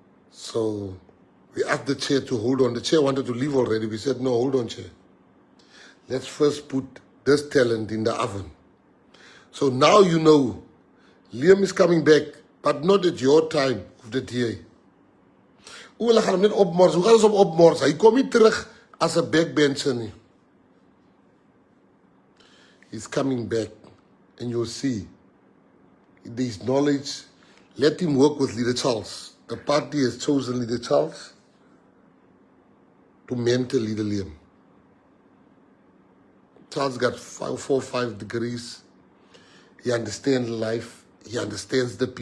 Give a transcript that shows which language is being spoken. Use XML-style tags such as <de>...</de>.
<en>So we asked the chair to hold on. The chair wanted to leave already. We said, no, hold on, chair. Let's first put this talent in the oven. So now you know, Liam is coming back, but not at your time of the DA.</en> <af>Hoe hulle gaan hom net opmors? Hoe gaan ons hom opmors? Hy kom nie terug as 'n backbencher nie.</af> <en>He's coming back, and you'll see. There's knowledge. Let him work with Leader Charles. The party has chosen Leader Charles to mentor Leader Liam. Charles got 4 or 5 degrees. He understands life. He understands the PA.</en>